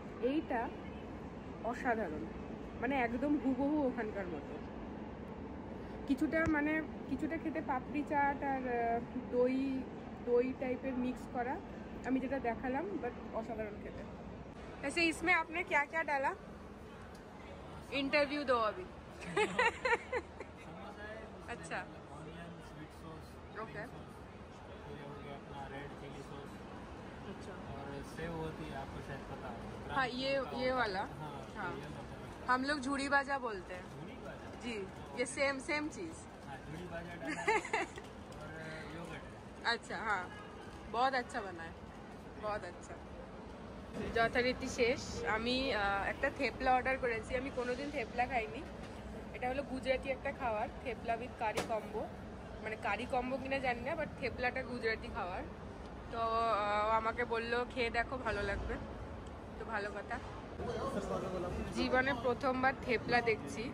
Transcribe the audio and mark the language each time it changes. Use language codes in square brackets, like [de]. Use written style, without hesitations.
[bn] এইটা অসাধারণ, মানে একদম হুবহু ওখানকার মতো। কিছুটা খেতে পাপড়ি চাট আর দই টাইপের মিক্স করা, আমি যেটা দেখালাম, বাট অসাধারণ খেতে। [hi] ऐसे इसमें आपने क्या क्या डाला? इंटरव्यू दो अभी। अच्छा, ओके। अपना रेड चिली सॉस, अच्छा, और सेव होती है, आपको शायद पता है। हाँ ये वाला। हाँ, हम लोग झूड़ी बाजा बोलते हैं। झूड़ी बाजा? जी, ये सेम चीज। हाँ, झूड़ी बाजा डाला और योगर्ट। अच्छा, हाँ बहुत अच्छा बना है, बहुत अच्छा। [bn] যথারীতি শেষ। আমি একটা থেপলা অর্ডার করেছি, আমি কোনোদিন থেপলা খাইনি। এটা হলো গুজরাটি একটা খাবার, থেপলা উইথ কারি কম্বো, মানে কারি কম্বো কিনা জানি না, বাট থেপলাটা গুজরাটি খাবার। তো আমাকে বললো খেয়ে দেখো, ভালো লাগবে। তো ভালো কথা, জীবনে প্রথমবার থেপলা দেখছি।